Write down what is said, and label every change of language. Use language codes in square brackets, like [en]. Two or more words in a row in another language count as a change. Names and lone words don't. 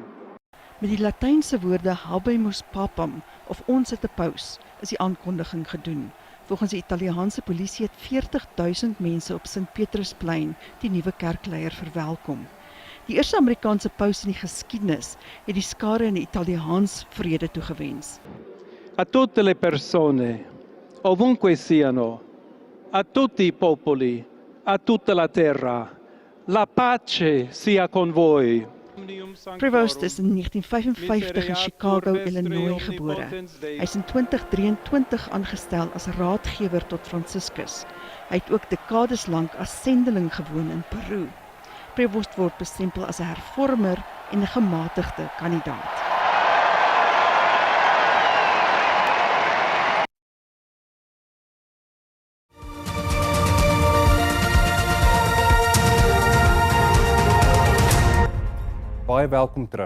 [af] Met die Latynse woorde [la] habemus papam [af] of ons het 'n paus is die aankondiging gedoen. Volgens die Italiaanse polisie het 40.000 mense op Sint Petrusplein die nuwe kerkleier verwelkom. Die eerste Amerikaanse paus in die geskiedenis het die skare in Italiaans vrede toegewens. [it] A tutte le persone, ovunque siano, a tutti i popoli, a tutta la terra, La pace sia con voi. [af] Prevost is in 1955 in Chicago, Illinois gebore. Hy is in 2023 aangestel as raadgewer tot Franciscus. Hy het ook dekades lank as sendeling gewoon in Peru. Prevost word bestempel as 'n hervormer en 'n gematigde kandidaat. Baie welkom terug.